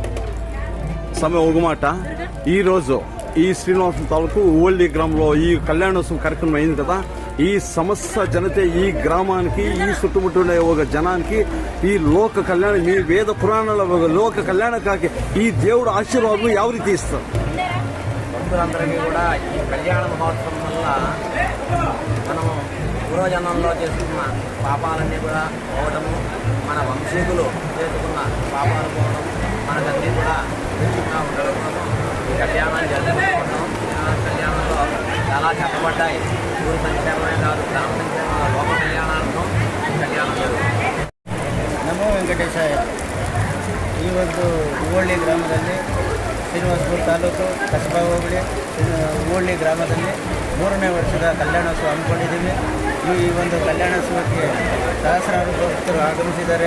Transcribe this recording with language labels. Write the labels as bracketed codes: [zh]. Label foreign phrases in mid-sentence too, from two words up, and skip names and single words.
[te] సమయం ఒక మాట, ఈరోజు ఈ శ్రీనివాసం తాలూకు హూవಳ್ಳಿ గ్రామంలో ఈ కళ్యాణోత్సవం కార్యక్రమం అయింది కదా. ఈ సమస్త జనతే ఈ గ్రామానికి, ఈ చుట్టుముట్టుండే ఒక జనానికి ఈ లోక కళ్యాణం, మీ వేద పురాణాల లోక కళ్యాణకాకి ఈ దేవుడు ఆశీర్వాదం [kn] ಯಾವ ರೀತಿ [te] ఇస్తారు? భక్తులందరికీ కూడా ఈ కళ్యాణ మహోత్సవం వల్ల మనము పూర్వజన్మంలో చేసుకున్న పాపాలన్నీ కూడా పోవడము, మన వంశీకులు చేసుకున్న పాపాలు పోవడం, మనకన్నీ కూడా మంచిగా ఉండడం కోసం ఈ కళ్యాణాన్ని జరుపుకుంటున్నాం. కళ్యాణంలో చాలా చెప్పబడ్డాయి. ఊరి సంక్షేమమే కాదు, గ్రామ సంక్షేమ, లోక కళ్యాణాలను కళ్యాణం జరుగుతుంది. [kn] ನಮೋ ವೆಂಕಟೇಶಾಯ. ಈ ಒಂದು ಹೂವಳ್ಳಿ ಗ್ರಾಮದಲ್ಲಿ ಶ್ರೀನಿವಾಸಪುರ ತಾಲೂಕು ಕಸಬಾ ಹೋಬಳಿ ಹೂವಳ್ಳಿ ಗ್ರಾಮದಲ್ಲಿ 3ನೇ ವರ್ಷದ ಕಲ್ಯಾಣೋತ್ಸವ ಹಮ್ಮಿಕೊಂಡಿದ್ದೀವಿ. ಈ ಒಂದು ಕಲ್ಯಾಣೋತ್ಸವಕ್ಕೆ ಸಹಸ್ರಾರು ಭಕ್ತರು ಆಗಮಿಸಿದ್ದಾರೆ.